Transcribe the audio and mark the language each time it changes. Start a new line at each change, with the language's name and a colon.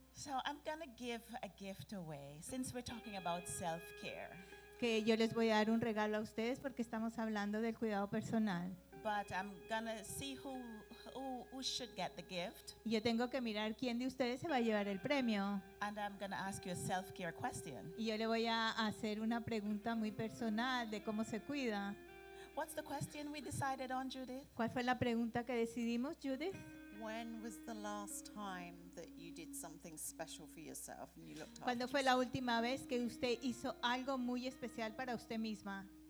English: So I'm going to give a gift away, since we're talking about self-care.
Spanish: Que yo les voy a dar un regalo a ustedes porque estamos hablando del cuidado personal.
English: But I'm going to see who should get the gift.
Spanish: Yo tengo que mirar quién de ustedes se va a llevar el premio.
English: And I'm going to ask you a self-care question.
Spanish: Y yo le voy a hacer una pregunta muy personal de cómo se cuida.
English: What's the question we decided on, Judith?
Spanish: ¿Cuál fue la pregunta que decidimos, Judith?
English: When was the last time that that you did something special for yourself and you looked after
Spanish: ¿Cuándo fue la última vez que usted hizo algo muy especial para usted misma?